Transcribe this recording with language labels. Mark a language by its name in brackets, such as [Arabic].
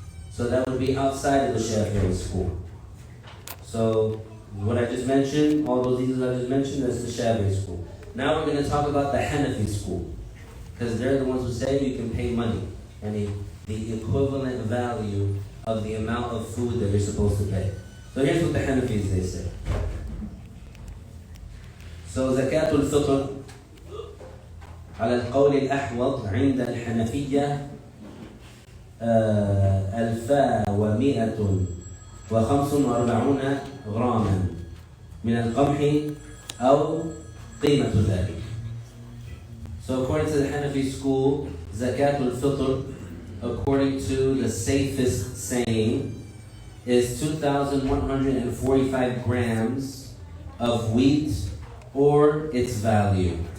[English] So that would be outside of the Shafi'i school. So what I just mentioned, all those details I just mentioned, that's the Shafi'i school. Now we're going to talk about the Hanafi school. Because they're the ones who say you can pay money. And the equivalent value of the amount of food that you're supposed to pay. So here's what the Hanafis they say. So [Arabic] zakatul fitr على القول الأحوط عند الحنفية 1145 غراما من القمح أو قيمة ذلك. [English] So according to the Hanafi school, zakatul fitr, according to the safest saying, is 2,145 grams of wheat or its value.